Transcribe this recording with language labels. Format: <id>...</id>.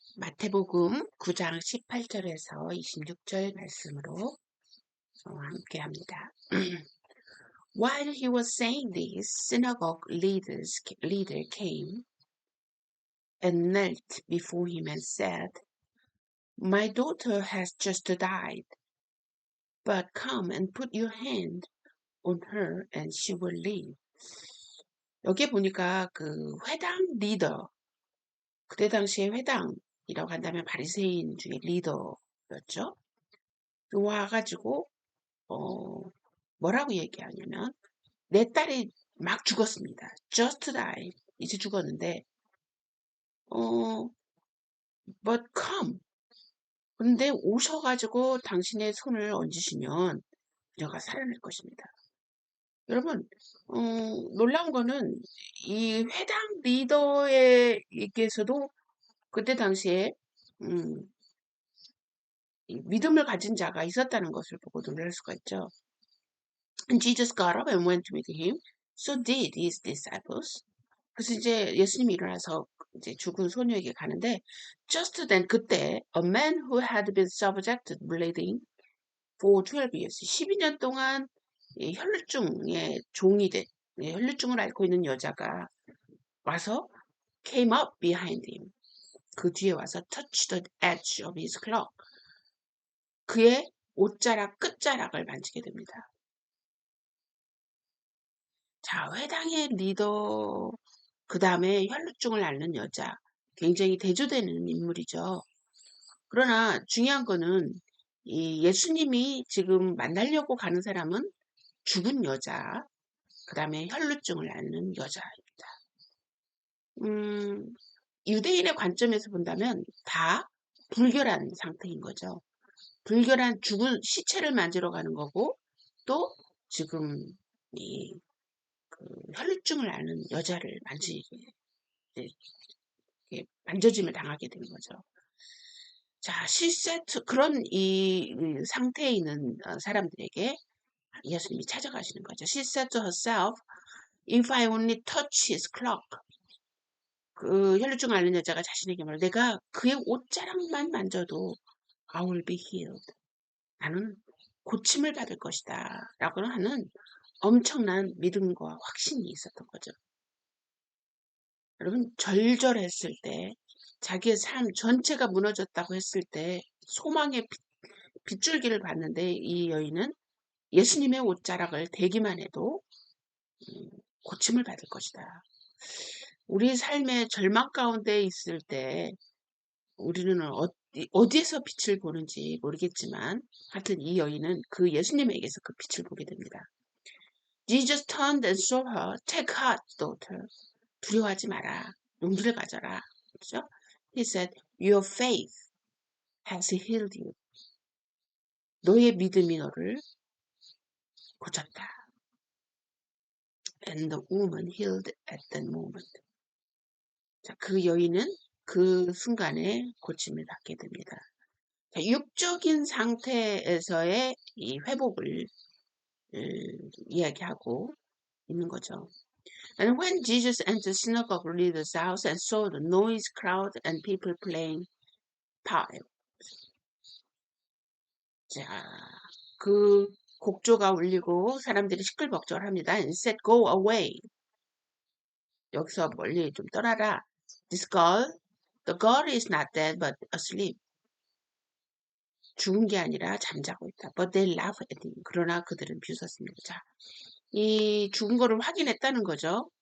<ko>마태복음 9장 18절에서 26절 말씀으로 함께합니다.</ko> <en>While he was saying this, leader came and knelt before him and said, My daughter has just died, but come and put your hand on her and she will live.</en> <ko>여기 보니까 그 회당 리더, 그때 당시에 회당이라고 한다면 바리새인 중에 리더였죠. 와가지고 뭐라고 얘기하냐면 내 딸이 막 죽었습니다.</ko> <en>Just died.</en> <ko>이제 죽었는데</ko> <en>but come.</en> <ko>근데 오셔가지고 당신의 손을 얹으시면 그녀가 살아날 것입니다. 여러분 놀라운 거는 이 회당 리더에게서도 그때 당시에 믿음을 가진 자가 있었다는 것을 보고 놀랄 수가 있죠.</ko> <en>And Jesus got up and went with him. So did his disciples. 그래서 이제 예수님이 일어나서 이제 죽은 소녀에게 가는데, just then</en> <ko>그때</ko> <en>a man who had been subjected bleeding for 12 years,</en> <ko>12년 동안 혈루증의 종이 된, 혈루증을 앓고 있는 여자가 와서</ko> <en>came up behind him.</en> <ko>그 뒤에 와서</ko> <en>touch the edge of his cloak.</en> <ko>그의 옷자락 끝자락을 만지게 됩니다. 자, 회당의 리더, 그 다음에 혈루증을 앓는 여자, 굉장히 대조되는 인물이죠. 그러나 중요한 거는 이 예수님이 지금 만나려고 가는 사람은 죽은 여자, 그 다음에 혈루증을 앓는 여자입니다. 유대인의 관점에서 본다면 다 불결한 상태인 거죠. 불결한 죽은 시체를 만지러 가는 거고, 또 지금 혈루증을 앓는 여자를 만져짐을 당하게 된 거죠. 자, 그런 이 상태에 있는 사람들에게 예수님이 찾아가시는 거죠.</ko> <en>She said to herself, if I only touch his cloak.</en> <ko>그 혈루증 앓는 여자가 자신에게 말해요. 내가 그의 옷자락만 만져도</ko> <en>I will be healed.</en> <ko>나는 고침을 받을 것이다. 라고 하는 엄청난 믿음과 확신이 있었던 거죠. 여러분, 절절했을 때, 자기의 삶 전체가 무너졌다고 했을 때 소망의 빗줄기를 봤는데 이 여인은 예수님의 옷자락을 대기만 해도 고침을 받을 것이다. 우리 삶의 절망 가운데 있을 때 우리는 어디에서 빛을 보는지 모르겠지만 하여튼 이 여인은 그 예수님에게서 그 빛을 보게 됩니다.</ko> <en>Jesus turned and saw her. Take heart, daughter.</en> <ko>두려워하지 마라. 용기를 가져라. 그렇죠?</ko> <en>He said, Your faith has healed you.</en> <ko>너의 믿음이 너를 고쳤다.</ko> <en>And the woman healed at that moment.</en> <ko>자, 그 여인은 그 순간에 고침을 받게 됩니다. 자, 육적인 상태에서의 이 회복을 이야기하고 있는 거죠.</ko> <en>And when Jesus entered synagogue leader's house and saw the noise crowd and people playing pipe.</en> <ko>자, 그 곡조가 울리고 사람들이 시끌벅적합니다.</ko> <en>And said, Go away.</en> <ko>여기서 멀리 좀 떠나라.</ko> <en>This girl, the girl is not dead but asleep.</en> <ko>죽은 게 아니라 잠자고 있다.</ko> <en>But they laughed at him.</en> <ko>그러나 그들은 비웃었습니다. 자, 이 죽은 거를 확인했다는 거죠.</ko>